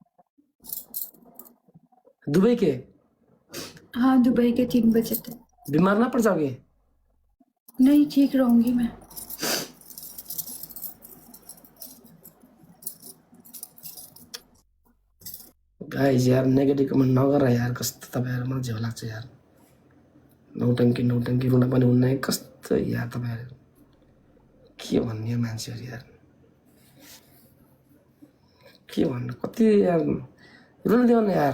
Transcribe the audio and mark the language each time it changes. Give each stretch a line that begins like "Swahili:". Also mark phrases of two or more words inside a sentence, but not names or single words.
Hindi: दुबई के? हाँ, दुबई के 3 बजे तक। बीमार ना पड़ जाओगे? नहीं, ठीक रहूंगी मैं।
Nepali: गाइस यार
English: negative comment
Nepali: नगर यार, कस्तो तपाईहरु मलाई झ्याउ लाग्छ यार। नौटंकी रुन पनि हुन्न, कस्तो यार तपाईहरु के भन्ने मान्छेहरु यार, के भन्नु, कति यार रुन दिउन यार।